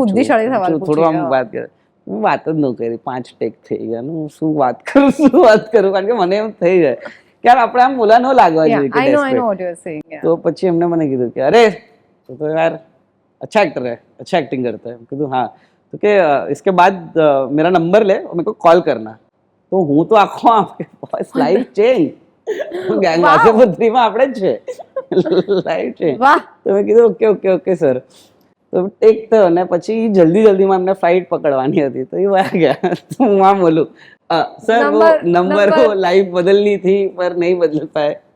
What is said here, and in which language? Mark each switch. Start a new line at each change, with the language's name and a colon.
Gujarati: થોડું બુદ્ધિશાળી સવાલ પૂછ્યો, થોડું આમ વાત કરે. હું વાત જ ન કરી, 5 ટેક થઈ ગયા. હું શું વાત કરું, કારણ કે મને એમ થઈ જાય કે યાર આપણે આમ બોલા ન લાગવા જોઈએ કે
English: I know what you are saying.
Gujarati: તો પછી એમને મને કીધું કે અરે તો યાર
Hindi: अच्छा एक्टर है, अच्छा एक्टिंग करता है.
Gujarati: કીધું હા.
Hindi: तो કે इसके बाद मेरा नंबर ले और मेरे को कॉल करना.
Gujarati: તો હું તો આખો આમ વોઇસ લાઈવ ચેન્જ, ગેંગ વાસેપુત્રીમાં આપણે જ છે, લાઈવ ચેન્જ. તો મેં કીધું ઓકે સર. તો ટેક થયો ને પછી જલ્દીમાં એમને ફ્લાઇટ પકડવાની હતી તો એ વાયા ગયા. તો હું આમ બોલું સર
Hindi: वो नंबर वो लाइफ बदलनी थी पर नहीं बदल पाए.